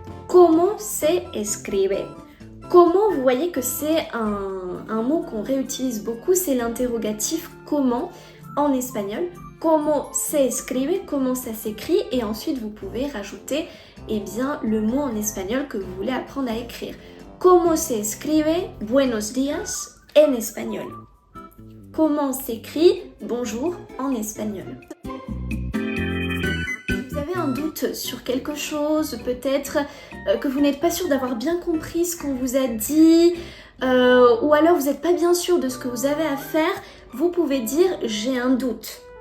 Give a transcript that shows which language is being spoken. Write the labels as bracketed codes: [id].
[es] Como se escribe? [fr] Comment, vous voyez que c'est un mot qu'on réutilise beaucoup, c'est l'interrogatif comment en espagnol. [es] Como se escribe, [fr] comment ça s'écrit et ensuite vous pouvez rajouter eh bien, le mot en espagnol que vous voulez apprendre à écrire. [es] Como se escribe buenos días [fr] en espagnol. Comment s'écrit bonjour en espagnol. Un doute sur quelque chose, peut-être que vous n'êtes pas sûr d'avoir bien compris ce qu'on vous a dit ou alors vous n'êtes pas bien sûr de ce que vous avez à faire, vous pouvez dire j'ai un doute.